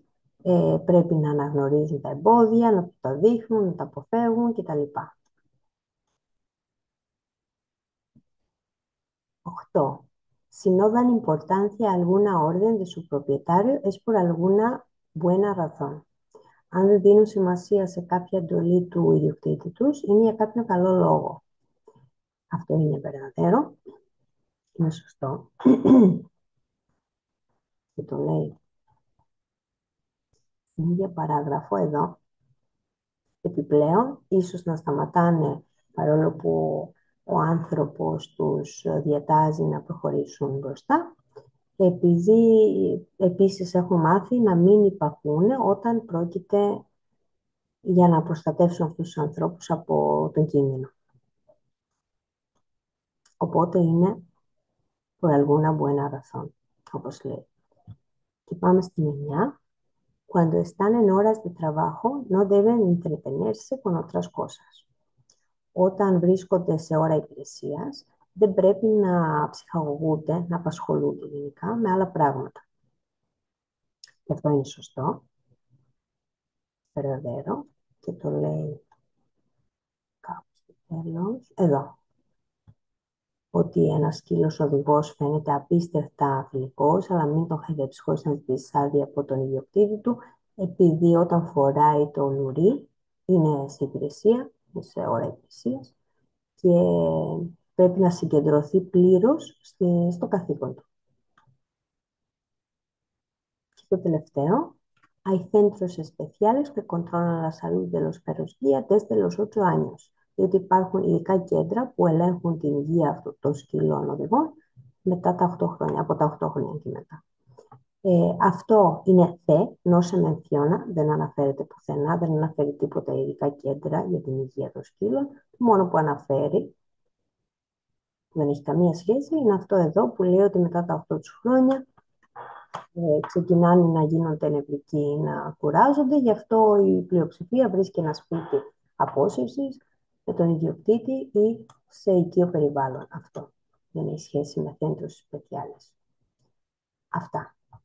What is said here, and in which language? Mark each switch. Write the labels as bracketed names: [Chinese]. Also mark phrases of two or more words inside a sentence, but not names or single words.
[Greek] Πρέπει να αναγνωρίζουν τα εμπόδια, να τα δείχνουν, να τα αποφεύγουν κτλ. 8. [Spanish] Si no dan importancia a alguna orden de su propietario es por alguna buena razón. [Greek] Αν δεν δίνουν σημασία σε κάποια εντολή του ιδιοκτήτη τους, είναι για κάποιο καλό λόγο. Αυτό είναι verdadero, είναι σωστό. Και το λέει στην ίδια παράγραφο εδώ. Επιπλέον, ίσως να σταματάνε παρόλο που ο άνθρωπος τους διατάζει να προχωρήσουν μπροστά, επειδή επίσης έχουν μάθει να μην υπακούνε όταν πρόκειται για να προστατεύσουν αυτούς τους ανθρώπους από τον κίνδυνο. Οπότε είναι [Spanish] por alguna buena razón, [Greek] όπως λέει. Και πάμε στην 9. [Spanish] Cuando están en horas de trabajo, no deben entretenerse con otras cosas. [Greek] Όταν βρίσκονται σε ώρα υπηρεσίας, δεν πρέπει να ψυχαγωγούνται, να απασχολούνται γενικά με άλλα πράγματα. Και αυτό είναι σωστό, verdadero, και το λέει κάπου στο τέλος, εδώ, ότι ένας σκύλος οδηγός φαίνεται απίστευτα φιλικός, αλλά μην τον χαϊδέψεις χωρίς να ζητήσεις άδεια από τον ιδιοκτήτη του, επειδή όταν φοράει το λουρί, είναι σε υπηρεσία, είναι σε ώρα υπηρεσίας, και πρέπει να συγκεντρωθεί πλήρως στο καθήκον του. Και το τελευταίο, [Spanish] hay centros especiales que controlan la salud de los perros guía desde los 8 años. [Greek] Διότι υπάρχουν ειδικά κέντρα που ελέγχουν την υγεία αυτών των σκύλων οδηγών μετά τα 8 χρόνια, από τα 8 χρόνια και μετά. Αυτό είναι [Spanish] no se menciona, [Greek] δεν αναφέρεται πουθενά, δεν αναφέρει τίποτα ειδικά κέντρα για την υγεία των σκύλων. Το μόνο που αναφέρει, που δεν έχει καμία σχέση, είναι αυτό εδώ που λέει ότι μετά τα 8 τους χρόνια ξεκινάνε να γίνονται νευρικοί, να κουράζονται. Γι' αυτό η πλειοψηφία βρίσκει ένα σπίτι απόσυρσης με τον ιδιοκτήτη ή σε οικείο περιβάλλον. Αυτό δεν έχει σχέση με [Spanish] centros especiales. [Greek] Αυτά.